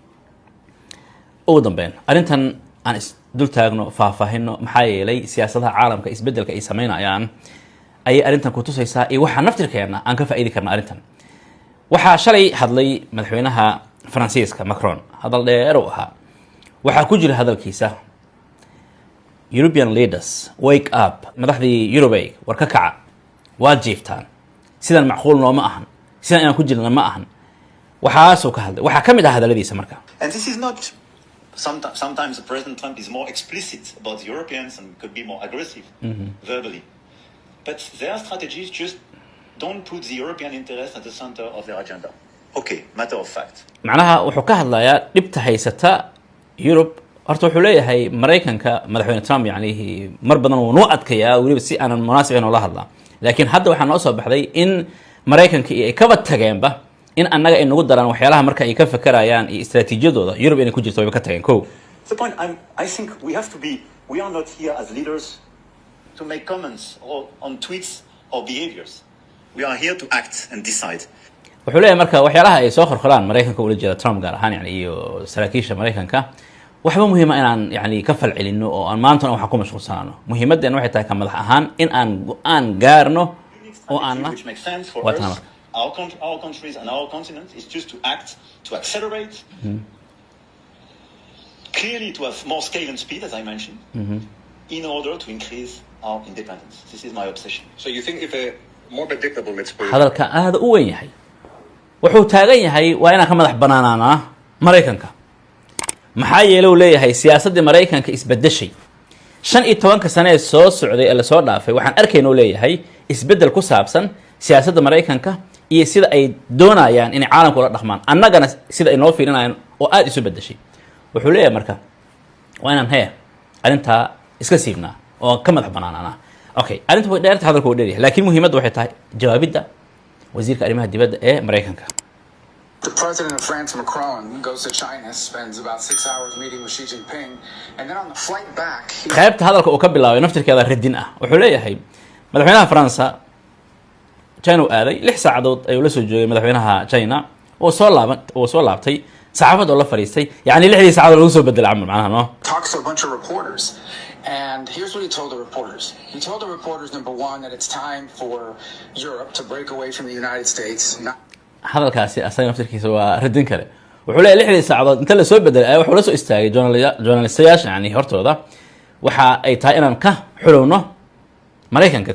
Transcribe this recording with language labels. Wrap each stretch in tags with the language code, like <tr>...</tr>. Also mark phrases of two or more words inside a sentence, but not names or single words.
<so>ugu dambeyn arrintan aan dul taagno faahfaahino maxaa yeelay siyaasadaha caalamka isbedelka ay sameynayaan ay arrintan ku tusaysaa iyo waxa naftirkeena aan ka faa'iidi karna arrintan waxa shalay hadlay madaxweynaha Faransiiska Macron hadal dheer oo ahaa waxa ku jira hadalkiisa</so> <en>European leaders wake up</en> <so>madaxdii Europe war ka kaca waa jiiftaan sidan macquul nooma ahan sidan inaan ku jirna ma ahan waxa soo ka hadlay waxa kamid ah hadaladiisa marka</so> <en>and this is not sometimes President Trump is more explicit about the Europeans and could be more aggressive verbally but their strategy is just don't put the European interest at the center of their agenda. Okay, matter of fact.</en> <so>macnaha wuxuu ka hadlayaa dhibta haysata Europe horta wuxuu leeyahay Mareykanka madaxweyne Trump yani mar badan uu noo adkayaa waliba si aan munaasibeen oo la hadla laakiin hadda waxa noo soo baxday in Mareykanka ay ka batageenba in annaga ay nagu daraan waxyaalaha marka ay ka fakarayaan iyo istiraatiijiyadooda Europe inay ku jirto way ka tageen ko</so> <en>the point I think we are not here as leaders to make comments or on tweets or behaviors. We are here to act and decide.</en> <so>wuxuu leeyahay marka waxyaalaha ay soo qorqoraan Mareykanka ula jeeda Trump gaar ahaan yani iyo saraakiisha Mareykanka waxba muhiima inaan yani ka falcelino oo aan maantana waxaan ku mashquulsanaano muhiimadeena waxay tahay ka madax ahaan in aan go-aan gaarno oo aan</so> <en>which makes sense for us, our countries and our continent is just to act, to accelerate, clearly to have more scale and speed, as I mentioned, in order to increase our independence. This is my obsession. So you think if a more predictable, let's put it,</en> <so>hadalka aada u weyn yahay wuxuu taagan yahay waa inaan ka madax banaanaanaa maraykanka maxaa yeele uu leeyahay siyaasaddii maraykanka isbedeshay 15 sano ee soo socday ee lasoo dhaafay waxaan arkayna uu leeyahay isbedel ku saabsan siyaasadda maraykanka iyo sida ay doonayaan inay caalamka ula dhaqmaan annagana sida ay noo fiirinayaan oo aada isu bedeshay wuxuu leeyahay marka waa inaan arrintaa iska siibnaa oo ka madax banaanaanaa okay arrinta way dheerta hadalku waa dheeryahay laakiin muhiimadda waxay tahay jawaabidda wasiirka arrimaha dibadda ee maraykanka.</so> <en>The president of France, Macron, goes to China, spends about 6 hours meeting with Xi Jinping, and then on the flight back,</en> <so>qaybta hadalka uu ka bilaabay naftirkeeda radin ah wuxuu leeyahay madaxweynaha Faransa China aaday 6 saacadood ayuu la soo joogay madaxweynaha China oo soo laabtay saxaafad oo la fariistay yani 6 saacadood lagu soo bedelay amal macnaha no</so> <en>talks to a bunch of reporters. And here's what he told the reporters. He told the reporters, number one, that it's time for Europe to break away from the United States.</en> <so>hadalkaasi asaga naftirkiisa waa radin kale wuxuu leeyahay 6 saacadood inta la soo bedelay wuxuu la soo istaagay journalistayaasha yani hortooda waxa ay tahay inaan ka xulowno maraykanka</so>